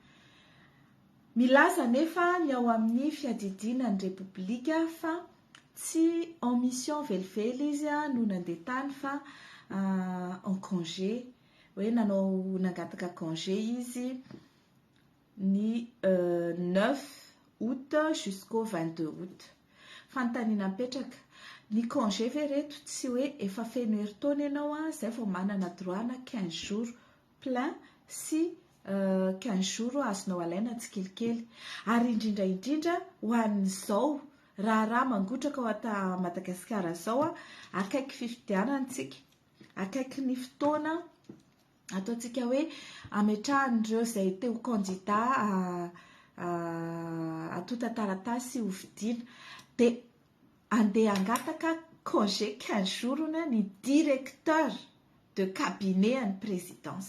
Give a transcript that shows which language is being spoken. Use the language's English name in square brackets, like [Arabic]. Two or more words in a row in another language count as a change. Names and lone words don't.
[Malagasy] Milaza nefa ny ao amin'ny fiadidinan'ny Repoblika fa tsy [French] en mission [Malagasy] velively izy no nandeha tany fa [French] en congé, [Malagasy] hoe nanao nangataka congé izy ny 9 [French] août jusqu'au 22 août. [Malagasy] Fanontaniana mipetraka, ny congé ve reto tsy hoe efa feno herintaona ianao zay vao manana droit na [French] 15 jours plein [Malagasy] sy [French] 15 jours [Malagasy] azonao alaina tsikelikely. Ary indrindra ho an'izao raha mangotraka ao ata Madagasikara zao akaiky fifidianantsika, akaiky ny fotoana ataontsika hoe ametrahan'ireo zay teo candidat atota taratasy ho vidiana dia andeha angataka [French] congé 15 jours [Malagasy] ny [French] directeur de cabinet [Malagasy] an'ny présidence.